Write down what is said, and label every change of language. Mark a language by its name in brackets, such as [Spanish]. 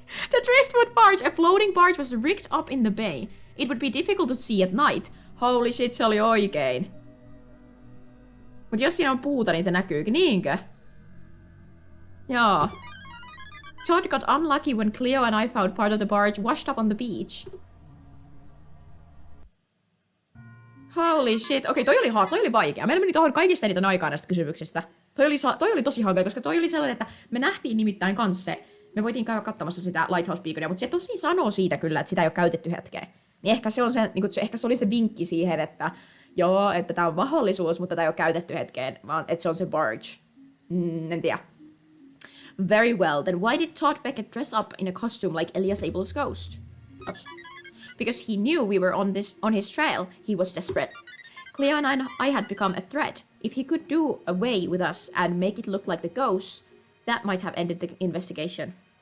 [English] The driftwood barge, a floating barge, was rigged up in the bay. It would be difficult to see at night. Holy shit, [Finnish] se oli oikein. Mut jos siinä on puuta, niin se näkyykin, niinkö? Joo. [English] Todd got unlucky when Cleo and I found part of the barge washed up on the beach. Holy shit. [Finnish] Okei, toi oli vaikea. Meillä meni tohon kaikista eniten aikaa näistä kysymyksistä. Toi oli tosi hankala, koska toi oli sellainen, että me nähtiin nimittäin kanssa se. Me voitiin käydä katsomassa sitä Lighthouse Beaconia, mutta se tosi sanoo siitä kyllä, että sitä ei ole käytetty hetkeen. Niin ehkä se on se, niin ehkä se oli se vinkki siihen, että joo, että tää on mahdollisuus, mutta tää ei ole käytetty hetkeen, vaan että se on se barge. En tiedä. [English] Very well, then why did Todd Beckett dress up in a costume like Elias Abel's ghost? Oops. Because he knew we were on his trail. He was desperate. Cleo and I had become a threat. If he could do away with us and make it look like the ghost, that might have ended the investigation.